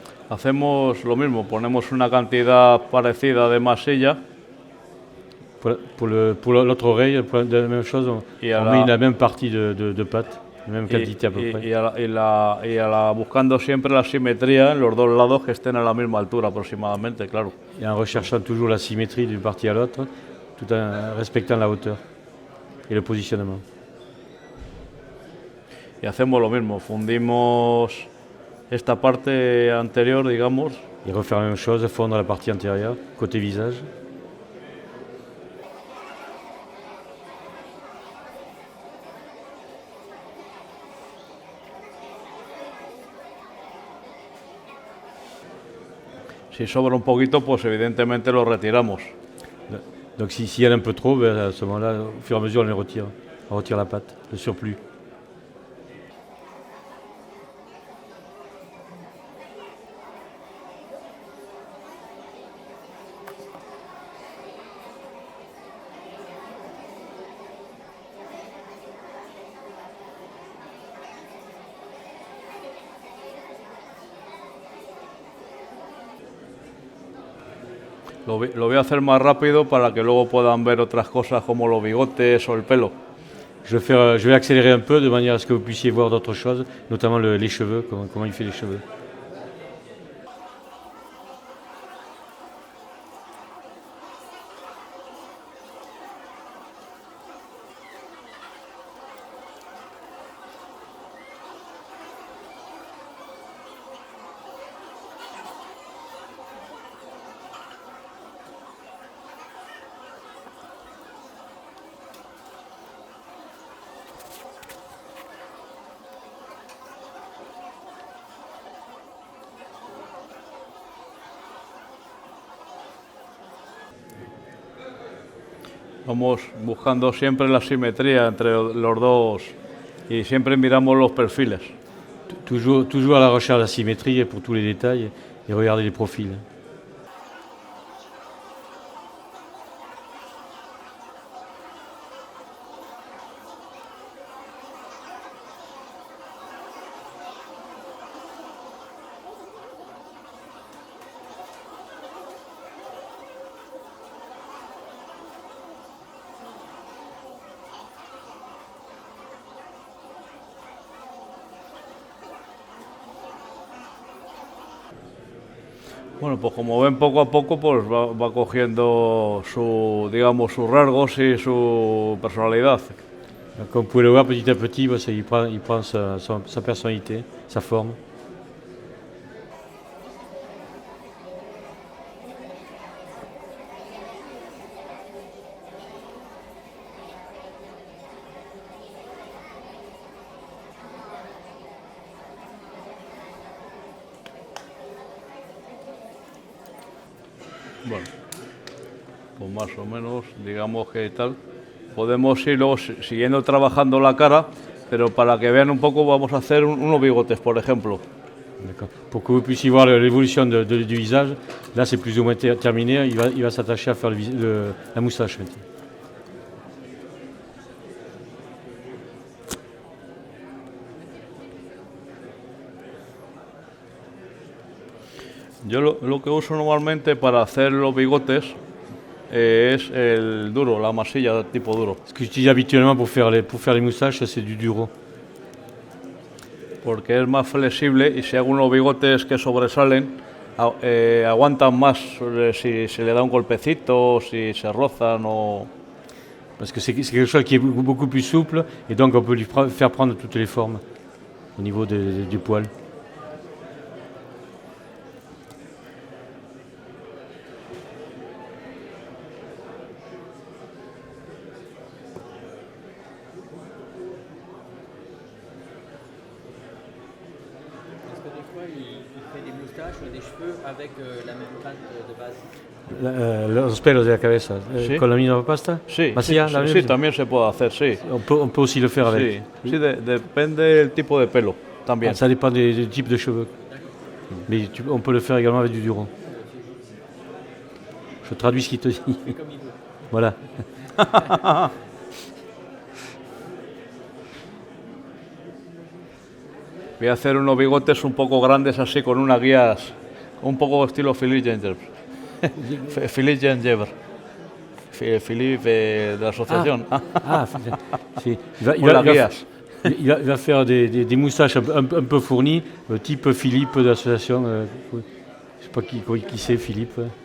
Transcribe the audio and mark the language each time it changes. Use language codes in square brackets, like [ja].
[es] Hacemos lo mismo, ponemos una cantidad parecida de masilla [fr] Pour l'autre oreille, la même chose, on met la même partie de pâte, la même quantité à peu près. [es] Buscando siempre la simetría en los dos lados que estén a la misma altura aproximadamente, claro. [fr] Et en recherchant toujours la symétrie d'une partie à l'autre, tout en respectant la hauteur et le positionnement. [es] Y hacemos lo mismo, fundimos esta parte anterior, digamos. [fr] Et refaire la même chose, fondre la partie antérieure, côté visage. [es] Si sobra un poquito, pues evidentemente lo retiramos. [fr] Donc s'il y en a un peu trop, à ce moment-là, au fur et à mesure, on les retire. On retire la pâte, le surplus. [es] Lo voy a hacer más rápido para que luego puedan ver otras cosas como los bigotes o el pelo. [fr] Je vais accélérer un peu de manière à ce que vous puissiez voir d'autres choses, notamment les cheveux, comment il fait les cheveux. [es] Vamos buscando siempre la simetría entre los dos y siempre miramos los perfiles. [fr] Toujours à la recherche de la symétrie pour tous les détails et regarder les profils. [es] Bueno, pues como ven, poco a poco pues va cogiendo digamos, sus rasgos y su personalidad. [fr] Comme vous pouvez le voir, petit à petit, il prend sa personnalité, sa forme. [es] Bueno, pues más o menos, digamos que tal. Podemos ir luego siguiendo trabajando la cara, pero para que vean un poco vamos a hacer unos bigotes, por ejemplo. [fr] Pour que vous puissiez voir l'évolution du visage, là c'est plus ou moins terminé, il va s'attacher à faire la moustache maintenant. [es] Yo lo que uso normalmente para hacer los bigotes es el duro, la masilla tipo duro. [fr] Ce que j'utilise habituellement pour faire les moustaches, c'est du duro. [es] Porque es más flexible y si hago unos bigotes que sobresalen, aguantan más si se le da un golpecito, si se rozan o... [fr] Parce que c'est quelque chose qui est beaucoup plus souple et donc on peut lui faire prendre toutes les formes au niveau du poil. Est-ce que des fois il fait des moustaches ou des cheveux avec la même pâte de base? [es] Los pelos de la cabeza, Sí. con la misma pasta. Sí, Vacía, la sí, misma. también se puede hacer, sí. [fr] On peut aussi le faire avec. [es] Sí, depende del tipo de pelo también. [fr] Ça dépend du type de cheveux. Mais on peut le faire également avec du duro. Je traduis ce qu'il te dit. Comme il veut. Voilà. [es] Voy a hacer unos bigotes un poco grandes así con unas guías un poco estilo Philippe Gingerbread. Philippe Gingerbread. Philippe de la asociación. Si. Con las guías. [fr] Il va faire des moustaches un peu fournies, type Philippe de l'association. Je ne sais pas qui c'est, Philippe.